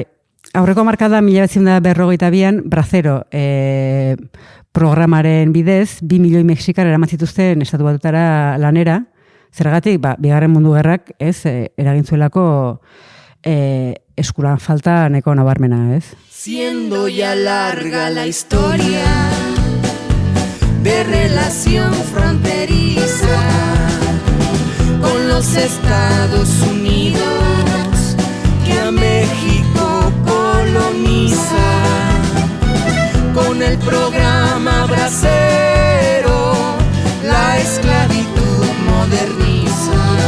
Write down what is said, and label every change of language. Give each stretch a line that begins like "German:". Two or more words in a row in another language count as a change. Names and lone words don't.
Basque: Aurreko hamarkada 1952an Bracero programaren bidez 2 milioi Mexikar eraman zituzten Estatu Batutara lanera. Zergatik, Bigarren Mundu Gerrak, ez, eragin zuelako eskuran falta neko nabarmena, ez?
Spanish: Siendo ya larga la historia de relación fronteriza con los Estados Unidos que a México coloniza con el programa Bracero, la esclavitud moderniza.